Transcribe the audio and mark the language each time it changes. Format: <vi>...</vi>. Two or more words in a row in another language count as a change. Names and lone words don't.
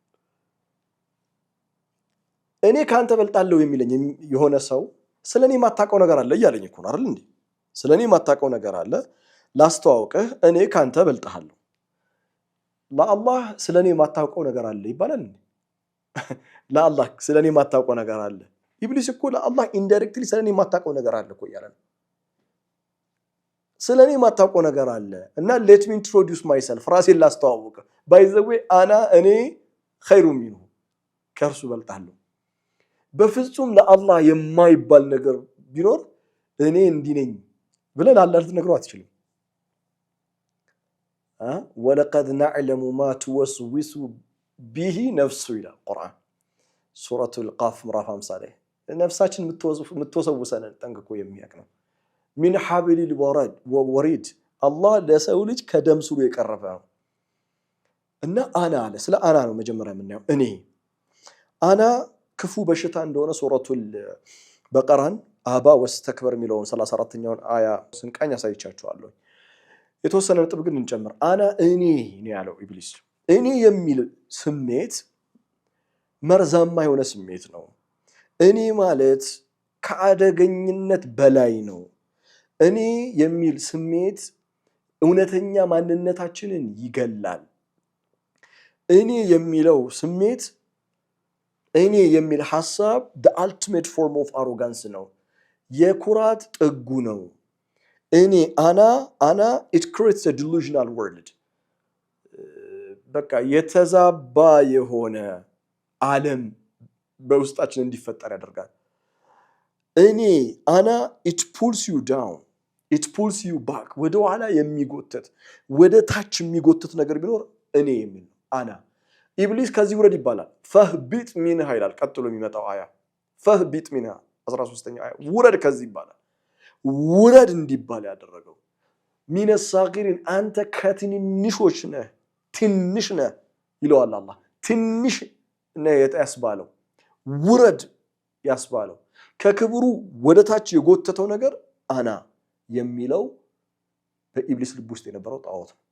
<am>እኔ ካንተ በልጣለሁ የሚለኝ የሆነ ሰው ስለኔ ማታቀው ነገር አለ እያለኝ እኮ ነው አይደል እንዴ ስለኔ ማታቀው ነገር አለ ላስተዋውቅህ እኔ ካንተ በልጣለሁ ለአላህ ስለኔ ማታቀው ነገር አለ ይባላል እንዴ ለአላህ ስለኔ ማታቀው ነገር አለ ኢብሊስ እኮ ለአላህ ኢንዳይሬክትሊ ስለኔ ማታቀው ነገር አለ እኮ ያላል ስለኔ ማታቀው ነገር አለ እና</am> <en>let me introduce myself</en> <am>ራሴን ላስተዋውቅ</am> <en>by the way</en> <am>እኔ</am> <ar>خير منه</ar> <am>ከርሱ በልጣለሁ በፍጹም ለአላህ የማይባል ነገር ቢኖር እኔ እንዲህ ነኝ ብለን አላህ ልትነግረው አትችልም</am> <ar>ولقد نعلم ما توسوس به نفسه الى القرآن سورة القاف</ar> <am>ምዕራፍ 50 ላይ ነፍሳችን የምትወሰውሰን ጠንቅቆ የሚያውቅ ነው</am> <ar>من حبل الوريد الله</ar> <am>ለሰው ልጅ ከደም ስሩ የቀረበ ነው እና አና አለ ስለ አና ነው መጀመሪያ የምናየው እኔ አና ክፉ በሽታ እንደሆነ ሱረቱል በቀራን</am> <ar>أبى واستكبر</ar> <am>የሚለውን 34ኛውን አያ ስንቃኝ አሳይቻችኋለሁ የተወሰነ ነጥብ ግን እንጨምር አና እኔ ነው ያለው ኢብሊስ እኔ የሚል ስሜት መርዛማ የሆነ ስሜት ነው እኔ ማለት ከአደገኝነት በላይ ነው እኔ የሚል ስሜት እውነተኛ ማንነታችንን ይገላል እኔ የሚለው ስሜት እኔ የሚል ሐሳብ</am> <en>the ultimate form of arrogance</en> <am>ነው የኩራት ጥጉ ነው እኔ አና</am> <en>it creates a delusional world</en> <am>በቃ የተዛባ የሆነ ዓለም በውስጣችን እንዲፈጠር ያደርጋል እኔ</am> <en>it pulls you down it pulls you back</en> <am>ወደ ኋላ የሚጎተት ወደ ታች የሚጎተት ነገር ቢኖር እኔ የሚል ኢብሊስ ከዚህ ውረድ ይባላል</am> <ar>فاهبط منها</ar> <am>ይላል ቀጥሎ የሚመጣው አያ</am> <ar>فاهبط منها</ar> <am>13ኛ አያ ውረድ ከዚህ ይባላል ውረድ እንዲባል ያደረገው</am> <ar>من الصاغرين</ar> <am>አንተ ከትንንሾች ነህ ትንሽ ነህ ይለዋል አላህ ትንሽ ነህ ያስባለው ውረድ ያስባለው ከክብሩ ወደታች የጎተተው ነገር አና የሚለው በኢብሊስ ልብ ውስጥ የነበረው ጣዖት</am>